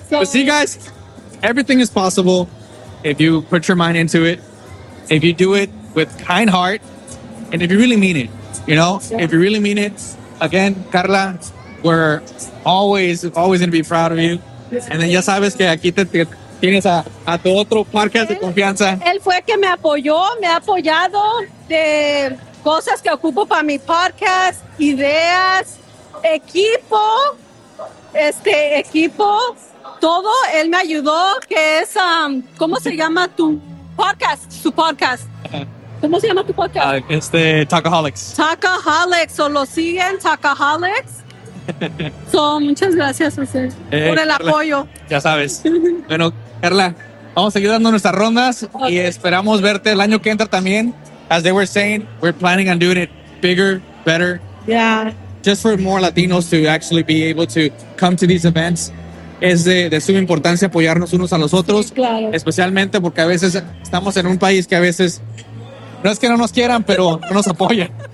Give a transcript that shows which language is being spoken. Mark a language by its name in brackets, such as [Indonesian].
[English] So, but see, guys, everything is possible if you put your mind into it, if you do it with kind heart, and if you really mean it, you know, yeah. If you really mean it, again, Carla, we're always going to be proud of you. And then [Spanish] ya sabes que aquí te tienes a tu otro parque de confianza. Él fue que me ha apoyado de cosas que ocupo para mi podcast, ideas, equipo, equipo, todo. Él me ayudó, que es, ¿cómo se llama tu podcast? Su podcast. ¿Cómo se llama tu podcast? Talkaholics. Talkaholics, o lo siguen, Talkaholics. So, muchas gracias a usted por el Carla, apoyo. Ya sabes. Bueno, Carla, vamos a seguir dando nuestras rondas, okay. Y esperamos verte el año que entra también. [English] As they were saying, we're planning on doing it bigger, better. Yeah. Just for more Latinos to actually be able to come to these events. [Spanish] Es de suma importancia apoyarnos unos a los otros. Sí, claro. Especialmente porque a veces estamos en un país que a veces, no es que no nos quieran, pero no nos apoyan.